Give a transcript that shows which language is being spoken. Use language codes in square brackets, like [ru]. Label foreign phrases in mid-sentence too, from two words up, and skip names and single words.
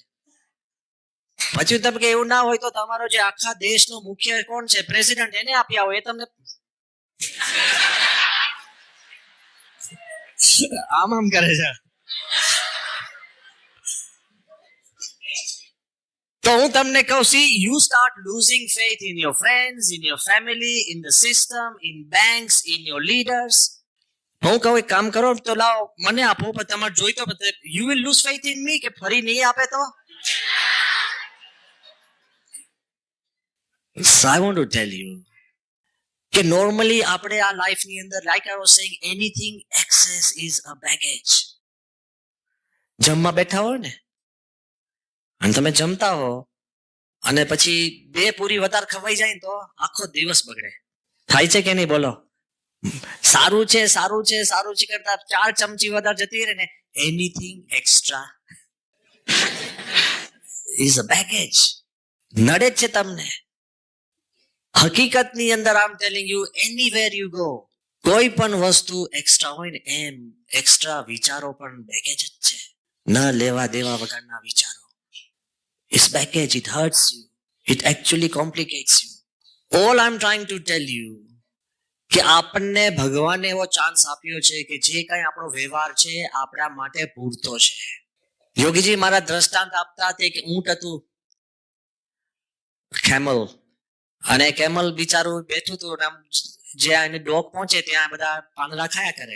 [gu] પછી તમે કે એવું ના હોય તો તમારો જે આખા દેશનો મુખ્ય કોણ છે, પ્રેસિડેન્ટ, એને આપી આવો, એ તમને આમ આમ કરે છે. તો હું તમને કહું, [en] see you start losing faith in your friends, in your family, in the system, in banks, in your leaders. [gu] હું કહું એક કામ કરો, તો લાવો મને આપો, પણ તમારે જોઈતો [en] you will lose faith in me, [gu] કે ફરી નહીં આપે તો. [en] So I want to tell you [gu] કે નોર્મલી આપણે આ લાઈફ ની અંદર, [en] like I was saying, anything excess is a baggage. [gu] જમવા બેઠા હોય ને અને તમે જમતા હો અને પછી 2 પૂરી વધારે ખવાઈ જાય ને તો આખો દિવસ બગડે. થાય છે કે નહીં બોલો? સારું છે સારું છે સારું છે કરતા 4 ચમચી વધારે જતી રહે ને, [en] anything extra is a baggage. [gu] નડે છે તમને. હકીકતની અંદર [en] am telling you, anywhere you go, [gu] કોઈ પણ વસ્તુ એક્સ્ટ્રા હોય ને, એમ એક્સ્ટ્રા વિચારો પણ બેગેજ જ છે. ન લેવા દેવા વગરના વિચારો. [en] It's baggage, it hurts you. It actually complicates you. All I'm trying to tell you [gu] કે આપણને ભગવાને એવો ચાન્સ આપ્યો છે કે જે કઈ આપણો વ્યવહાર છે આપણા માટે પૂરતો છે. યોગીજી મારા દ્રષ્ટાંત આપતા હતા કે ઊંટ હતું, કેમલ, અને કેમલ બિચારું બેઠું હતું, જ્યાં એને ડોક પહોંચે ત્યાં બધા પાંદડા ખાયા કરે.